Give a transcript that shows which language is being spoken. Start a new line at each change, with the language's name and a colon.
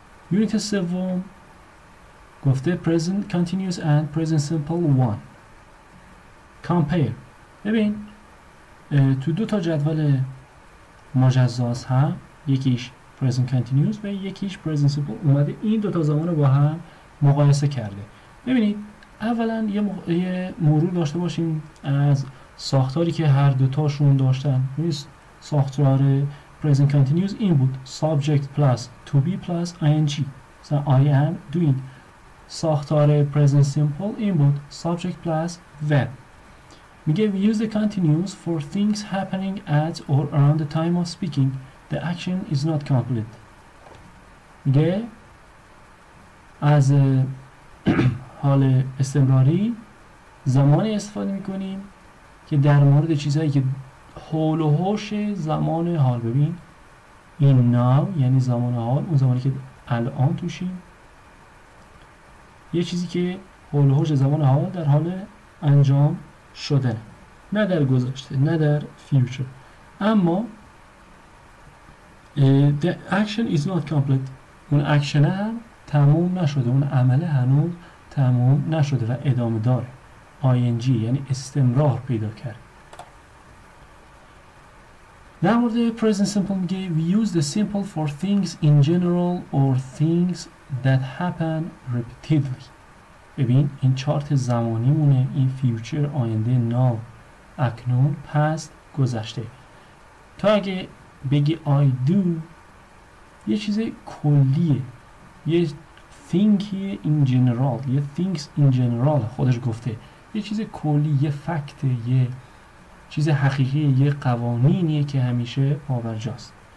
Persian: یونیت سوم گفته
English: present continuous and present simple 1. compare.
Persian: ببین تو دو تا جدول مجزاست، هم یکیش present continuous و یکیش present simple، اومده این دو تا زمان رو با هم مقایسه کرده. ببینید اولا یه مرور داشته باشیم از ساختاری که هر دوتاشون داشتن. ساختار present continuous این بود:
English: subject plus to be plus ing،
Persian: مثلا
English: I am doing.
Persian: ساختار present simple این بود:
English: subject plus verb.
Persian: میگه
English: we use the continuous for things happening at or around the time of speaking. The action is not complete.
Persian: میگه از حال استمراری زمانی استفاده میکنیم که در مورد چیزهایی که حول و حوش زمان حال. ببین این now یعنی زمان حال، اون زمانی که الان توشیم، یه چیزی که حول و حوش زمان حال در حال انجام شده، نه در گذشته نه در future. اما
English: the action is not complete،
Persian: اون اکشن هم تموم نشده، اون عمله هنوز تموم نشده و ادامه داره. ing یعنی استمرار پیدا کرد. در مورد present simple میگه
English: we use the simple for things in general or things that happen repeatedly.
Persian: ببین این چارت زمانی مونه، این future، آینده، now، اکنون، past، گذشته. تا اگه بگی
English: I do
Persian: یه چیز کلیه، یه thinking in general، یه
English: things in general
Persian: خودش گفته، یه چیز کلی، یه فکت، یه چیز حقیقی، یه قوانینیه که همیشه پابرجاست.